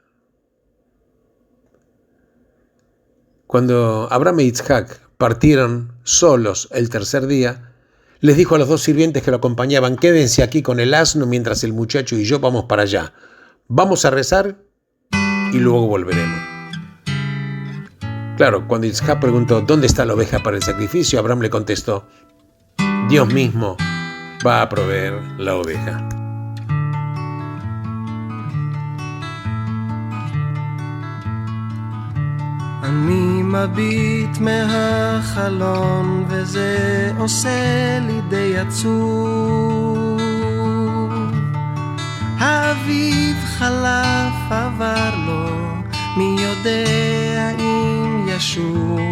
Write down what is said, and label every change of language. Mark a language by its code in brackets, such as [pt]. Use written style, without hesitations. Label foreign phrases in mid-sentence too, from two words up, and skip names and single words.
[es] Cuando Abraham e Isaac partieron solos el tercer día, les dijo a los dos sirvientes que lo acompañaban: quédense aquí con el asno mientras el muchacho y yo vamos para allá. Vamos a rezar y luego volveremos. Claro, cuando Isaac preguntó ¿dónde está la oveja para el sacrificio?, Abraham le contestó: Dios mismo va a proveer la oveja. [he] אני מביט מהחלון וזה עושה לי די עצוב. האביב חלף עבר לו, מי יודע אם ישוב.